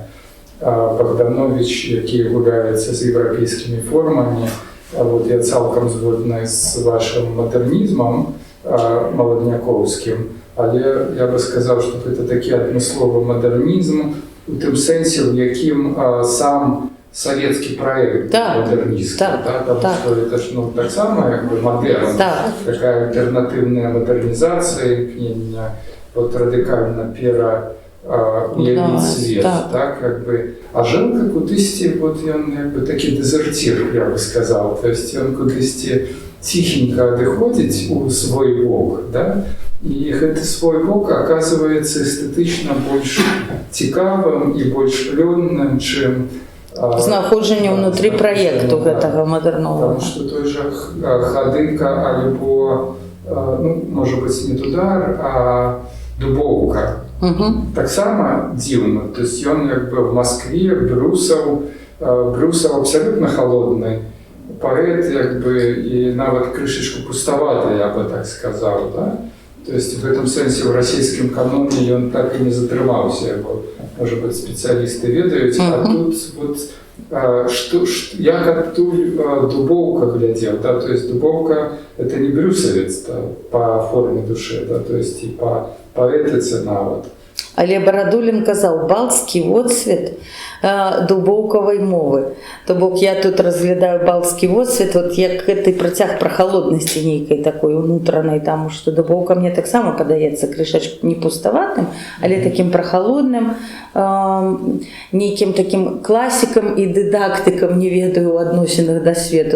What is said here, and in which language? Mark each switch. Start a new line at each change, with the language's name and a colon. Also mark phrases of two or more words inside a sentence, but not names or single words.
Belarusian: Богданович, які гуляецца з еўрапейскімі формамі. Вот я цалкам згодны з вашым мадэрнізмам маладняковскім, але я бы сказаў, што гэта такі адмысловы мадэрнізм у тым сэнсе, у якім сам савецкі праект мадэрністкі,
Russian: потому что это ж
Belarusian: таксама як бы мадэрн, такая альтэрнатыўная мадэрнізацыя, імкнення вот радыкальна уявіць свет, так, как бы. А Жылка кудысьці, вот ён як бы такі дезертир,
Russian: я бы сказал, то есть
Belarusian: ён кудысьці ціхенька адыходзіць у свой бок, да? І гэты свой бок оказывается эстэтычна больш цікавым і больш плённым, чым знаходжанне ўнутры праекту гэтага мадэрновага. Потому што той жа Хадыка, альбо, можа быць, не Дудар, а Дубоўка. Таксама дзіўна.
Russian: То есть
Belarusian: ён як бы
Russian: в Москве,
Belarusian: Брюсов
Russian: абсолютно холодный
Belarusian: паэт, як бы, і нават крышечку пустоваты,
Russian: я бы так сказал, да? То есть в этом
Belarusian: сэнсе в расійскім каноне ён так і не затрымаўся, яго, можа быць, спецыялісты ведаюць, а тут вот як адтуль Дубоўка глядзеў, да?
Russian: То есть Дубоўка это не брюсовец, да, по форме души, да? То есть и по поэтице нават.
Belarusian: Але Барадулін казаў, балцкі водсвет дубоўкавай мовы. То бок я тут разглядаю балцкі водсвет, вот як гэты працяг пра халоднасці нейкай такой унутранай, таму што Дубоўка мне таксама падаецца крышачку не пуставатым, але такім прахалодным, нейкім такім класікам і дыдактыкам, не ведаю, у адносінах да свету.